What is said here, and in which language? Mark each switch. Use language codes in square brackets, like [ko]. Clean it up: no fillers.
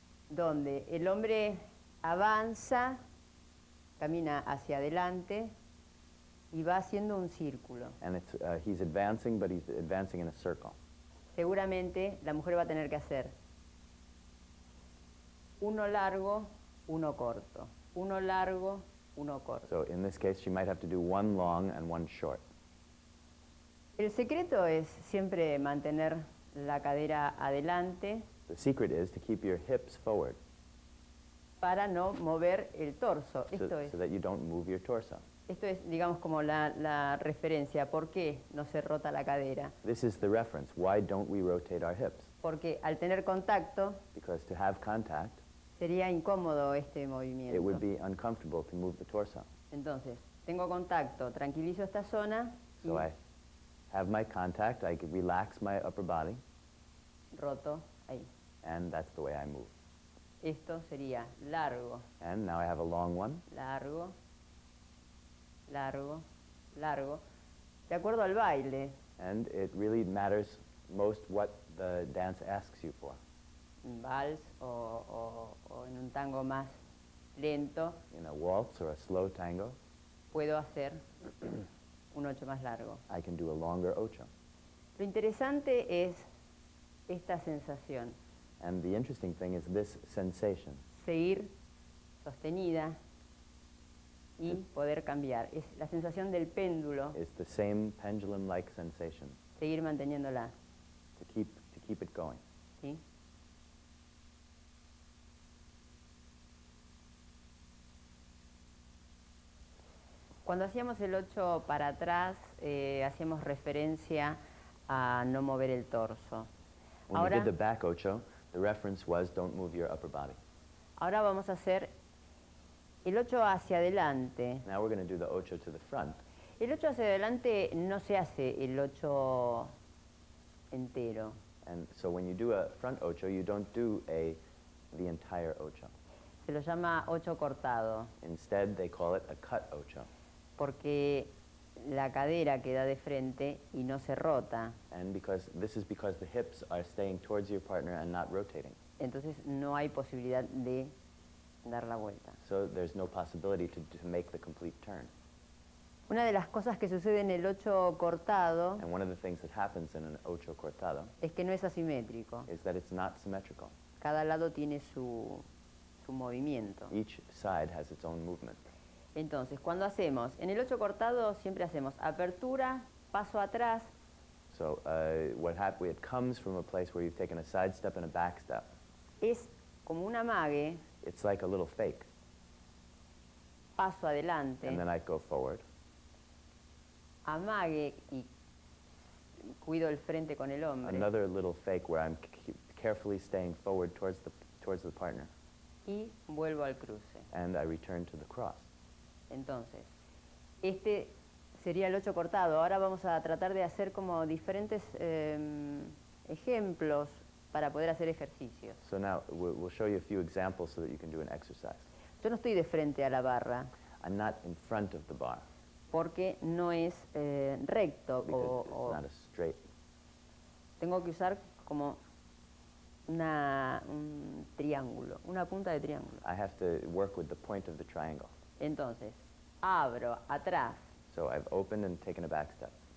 [es] donde el hombre avanza, camina hacia adelante y va haciendo un círculo. [en] and it's, he's advancing, but he's advancing in a circle. [es] Seguramente la mujer va a tener que hacer uno largo, uno corto, uno largo, uno corto. [en] So in this case, she might have to do one long and one short. [es] El secreto es siempre mantener la cadera adelante [en] The secret is to keep your hips forward [es] para no mover el torso. [en] so that you don't move your torso. [es] Esto es, digamos, como la referencia. ¿Por qué no se rota la cadera? [en] This is the reference. Why don't we rotate our hips? [es] Porque al tener contacto, [en] Because to have contact, [es] Sería incómodo este [en] It [es] movimiento. [en] would be uncomfortable to move the torso. [es] Entonces, tengo contacto, tranquilizo esta zona y [en] So I have my contact, I can relax my upper body, [es] roto ahí. [en] and that's the way I move. [es] Esto sería largo, [en] And now I have a long one, [es] largo, largo, largo, de acuerdo al baile. [en] and it really matters most what the dance asks you for. [es] Un vals o en un tango más lento, [en] In a waltz or a slow tango, [es] puedo hacer un 8 más largo. [en] I can do a longer ocho. [es] Lo interesante es esta sensación, [en] And the interesting thing is this sensation. [es] seguir sostenida y poder cambiar. Es la sensación del péndulo, [en] It's the same pendulum-like sensation [es] seguir manteniéndola, [en] to keep it going. [es] ¿sí? Cuando hacíamos el 8 para atrás, hacíamos referencia a no mover el torso. [en] When we did the back ocho, the reference was don't move your upper body. [es] Ahora vamos a hacer el 8 hacia adelante. [en] Now we're going to do the ocho to the front. [es] El 8 hacia adelante no se hace el 8 entero. [en] And so when you do a front ocho, you don't do the entire ocho. [es] Se lo llama 8 cortado, [en] Instead, they call it a cut ocho. [es] porque la cadera queda de frente y no se rota. [en] And this is because the hips are staying towards your partner and not rotating. [es] Entonces no hay posibilidad de dar la vuelta. [en] So there's no possibility to make the complete turn. [es] Una de las cosas que sucede en el 8 cortado [en] And one of the things that happens in an ocho cortado [es] es que no es asimétrico. [en] is that it's not symmetrical. [es] Cada lado tiene su movimiento. [en] Each side has its own movement. [es] Entonces, cuando hacemos, en el 8 cortado siempre hacemos apertura, paso atrás, [en] So it comes from a place where you've taken a side step and a back step. [es] es como un amague, [en] It's like a little fake. [es] paso adelante, [en] And then I go forward. [es] amague y cuido el frente con el hombre. [en] Another little fake where I'm carefully staying forward towards the partner. [es] Y vuelvo al cruce. [en] And I return to the cross. [es] Entonces, este sería el 8 cortado. Ahora vamos a tratar de hacer como diferentes ejemplos para poder hacer ejercicios. [en] So now we'll show you a few examples so that you can do an exercise. [es] Yo no estoy de frente a la barra [en] I'm not in front of the bar [es] porque no es recto [en] because it's [es] o [en] not a straight. [es] tengo que usar como un triángulo, una punta de triángulo. [en] I have to work with the point of the triangle. [es] Entonces, abro, atrás, [en] So I've opened and taken a back step.